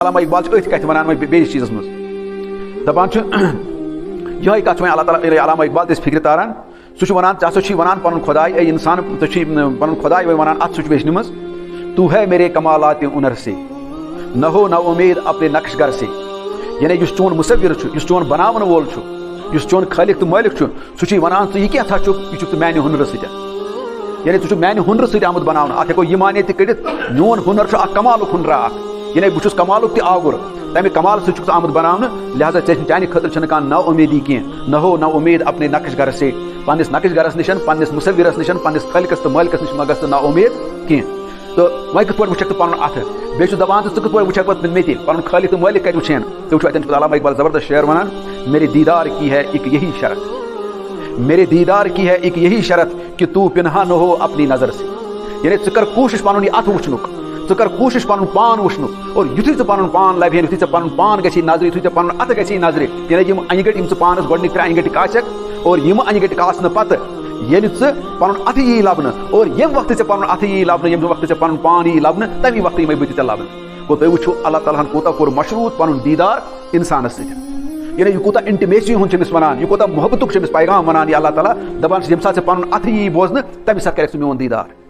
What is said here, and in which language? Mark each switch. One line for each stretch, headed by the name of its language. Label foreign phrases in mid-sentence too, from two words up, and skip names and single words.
Kashmiri: علامہ اقبال أتھۍ کتھِ وَنان وۄنۍ بیٚیِس چیٖزس منٛز دَپان چھُ یِہوٚے کتھ چھُ وۄنۍ اللہ تعالیٰ علامہ اقبال تہِ فِکرِ تاران سُہ چھُ وَنان ژٕ ہسا چھُے وَنان پنُن خۄداے اے اِنسان ژٕ چھُے پنُن خۄداے وۄنۍ وَنان اَتھ سُچویشنہِ منٛز
Urdu: تو ہے میرے کمالات ہُنر سے نہ ہو نہ اُمید اپنے نقش گر سے
Kashmiri: یعنی یُس چون مُصوِر چھُ یُس چون بناون وول چھُ یُس چون خٲلق تہٕ مٲلِک چھُ سُہ چھُے وَنان ژٕ یہِ کیٛاہ چھُکھ یہِ چھُکھ ژٕ میانہِ ہُنرٕ سۭتۍ یعنی ژٕ چھُکھ میانہِ ہُنرٕ سۭتۍ آمُت بناونہٕ اَتھ ہٮ۪کو یہِ مانے تہِ کٔڑِتھ میون ہُنر چھُ اکھ کمالُک ہُنرا اکھ یعنی بہٕ چھُس کمالُک تہِ آوُر تَمہِ کمال سۭتۍ چھُکھ ژٕ آمُت بناونہٕ لہٰذا چانہِ خٲطرٕ چھنہٕ کانٛہہ نا اُمیدی کینٛہہ
Urdu: نہ ہو نہ اُمید اپنے نقش گرس سے
Kashmiri: پننِس نقش گرس نِش پننِس مُصوِرس نِش پننِس خٲلقس تہٕ مٲلکس نِش مہ گژھ ژٕ نا اُمید کینٛہہ تہٕ وۄنۍ کِتھ پٲٹھۍ وٕچھکھ ژٕ پنُن اَتھٕ بیٚیہِ چھُ دپان ژٕ کِتھ پٲٹھۍ وٕچھکھ پتہٕ مےٚ تہِ پنُن خٲلق تہٕ مٲلِک کتہِ وٕچھین ژٕ وٕچھو اَتٮ۪ن چھُ علامہ اقبال زبردست شعر وَنان
Urdu: میرے دیدار کی ہے ایک یہی شرط میرے دیدار کی ہے ایک یہی شرط کہ تو پنہا نہ ہو اپنی نظر سے
Kashmiri: یعنی ژٕ کر کوٗشِش پنُن یہِ اَتھٕ وٕچھنُک ژٕ کر کوٗشِش پنُن پان وٕچھنُک اور یُتھُے ژٕ پنُن پان لبہِ ہن یُتھُے ژےٚ پنُن پان گژھی نظرِ یُتھُے ژےٚ پنُن اَتھٕ گژھی نظرِ یعنی یِم انہِ گٔٹۍ یِم ژٕ پانس گۄڈنِکۍ 3 انہِ گٔٹۍ کاسٮ۪کھ اور یِم انہِ گٔٹۍ کاسنہٕ پتہٕ ییٚلہِ ژٕ پنُن اَتھٕ یی لبنہٕ اور ییٚمہِ وقتہٕ ژےٚ پنُن اَتھٕ یی لبنہٕ ییٚمہِ وقتہٕ ژےٚ پنُن پان یی لبنہٕ تمی وقتہٕ یِمے بہٕ تہِ ژےٚ لبنہٕ گوٚو تُہۍ وٕچھو اللہ تعالیٰ ہن کوٗتاہ کوٚر مشروٗط پنُن دیٖدار انسانس سۭتۍ یعنی یہِ کوٗتاہ انٹِمیسی ہُنٛد چھُ أمِس وَنان یہِ کوٗتاہ محبتُک چھُ أمِس پیغام وَنان یہِ اللہ تعالیٰ دپان چھُ ییٚمہِ ساتہٕ ژےٚ پنُن اَتھٕ یی بوزنہٕ تمہِ ساتہٕ کرکھ ژٕ میون دیٖدار